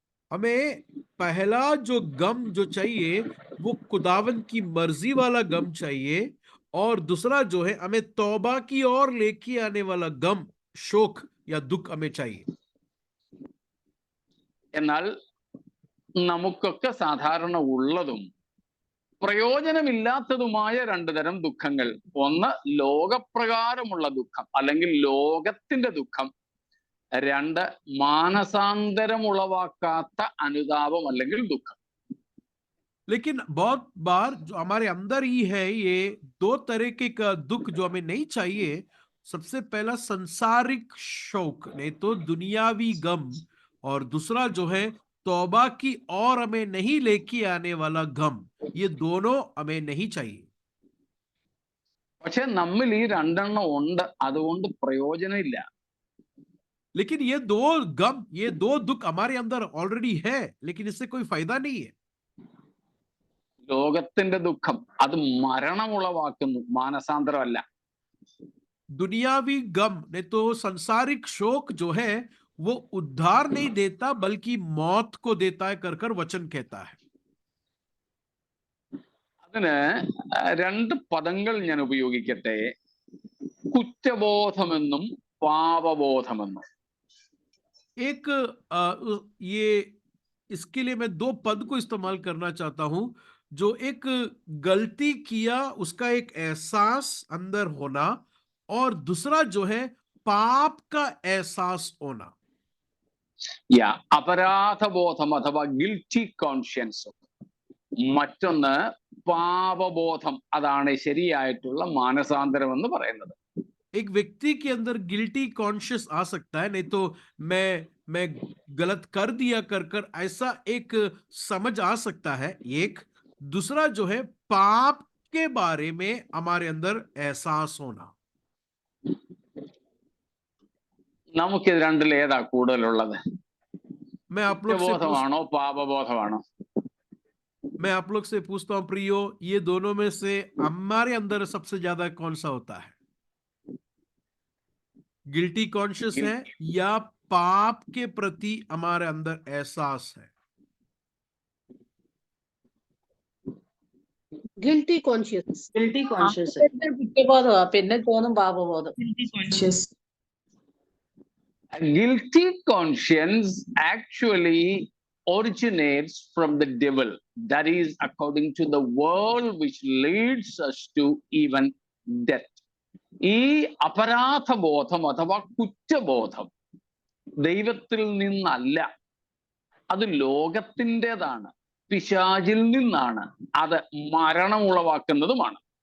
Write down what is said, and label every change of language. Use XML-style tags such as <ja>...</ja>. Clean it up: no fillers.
<hi>हमें पहला जो गम जो चाहिए वो खुदावन की मर्जी वाला गम चाहिए, और दूसरा जो है हमें तौबा की ओर लेके आने वाला गम, शोक या दुख हमें चाहिए।</hi> <ml>എന്നാൽ നമുക്കൊക്കെ സാധാരണ ഉള്ളതും പ്രയോജനമില്ലാത്തതുമായ 2 തരം ദുഃഖങ്ങൾ. ഒന്ന് ലോകപ്രകാരമുള്ള ദുഃഖം അല്ലെങ്കിൽ ലോകത്തിന്റെ ദുഃഖം, 2 മാനസാന്തരം ഉളവാക്കാത്ത അനുതാപം അല്ലെങ്കിൽ ദുഃഖം.</ml> <hi>लेकिन बहुत बार जो हमारे अंदर ही है, ये 2 तरीके का दुख जो हमें नहीं चाहिए। सबसे पहला संसारिक शोक, नहीं तो दुनियावी गम, और दूसरा जो है तौबा की और हमें नहीं लेके आने वाला गम, ये दोनों हमें नहीं चाहिए।</hi> <ml>പക്ഷെ നമ്മിൽ ഈ രണ്ടെണ്ണം ഉണ്ട്, അതുകൊണ്ട് പ്രയോജനമില്ല.</ml> <hi>लेकिन ये दो गम, ये दो दुख हमारे अंदर ऑलरेडी है, लेकिन इससे कोई फायदा नहीं है।</hi> <ml>ലോകത്തിന്റെ ദുഃഖം അത് മരണമുളവാക്കുന്നു, മാനസാന്തരമല്ല.</ml> <hi>दुनियावी गम ने तो संसारिक शोक जो है वो उद्धार नहीं देता बल्कि मौत को देता है कर कर वचन कहता है।</hi> <ml>അതിന് രണ്ട് പദങ്ങൾ ഞാൻ ഉപയോഗിക്കട്ടെ, കുറ്റബോധമെന്നും പാപബോധമെന്നും.</ml> <hi>एक ये इसके लिए मैं दो पद को इस्तेमाल करना चाहता हूं, जो एक गलती किया उसका एक एहसास अंदर होना, और दूसरा जो है पाप का एहसास होना।</hi> <ml>യാ, അപരാധബോധം അഥവാ ഗിൽറ്റി കോൺഷ്യൻസ്, മറ്റൊന്ന് പാപബോധം, അതാണ് ശരിയായിട്ടുള്ള മാനസാന്തരം എന്ന് പറയുന്നത്.</ml> <hi>एक व्यक्ति के अंदर गिल्टी कॉन्शियस आ सकता है, नहीं तो मैं गलत कर दिया कर कर ऐसा एक समझ आ सकता है एक। दूसरा जो है पाप के बारे में हमारे अंदर एहसास होना।</hi> <ml>നമുക്കിത് രണ്ടിൽ ഏതാ കൂടുതലുള്ളത്?</ml> <hi>मैं आप लोग से</hi> <ml>കുറ്റബോധമാണോ പാപബോധമാണോ?</ml> <hi>मैं आप लोग से पूछता हूं प्रियो, ये दोनों में से हमारे अंदर सबसे ज्यादा कौन सा होता है? गिल्टी कॉन्शियस है या पाप के प्रति हमारे अंदर एहसास है? Guilty conscious.</hi> <ml>ഗിൽറ്റി കോൺഷ്യസ്, കുറ്റബോധമാ, പിന്നെ തോന്നും പാപബോധം.</ml> <en>Guilty conscience actually originates from the devil. That is according to the world which leads us to even death.</en> <ml>ഈ അപരാധബോധം അഥവാ കുറ്റബോധം ദൈവത്തിൽ നിന്നല്ല, അത് ലോകത്തിൻ്റെതാണ്, പിശാചിൽ നിന്നാണ്, അത് മരണം ഉളവാക്കുന്നതുമാണ്.</ml>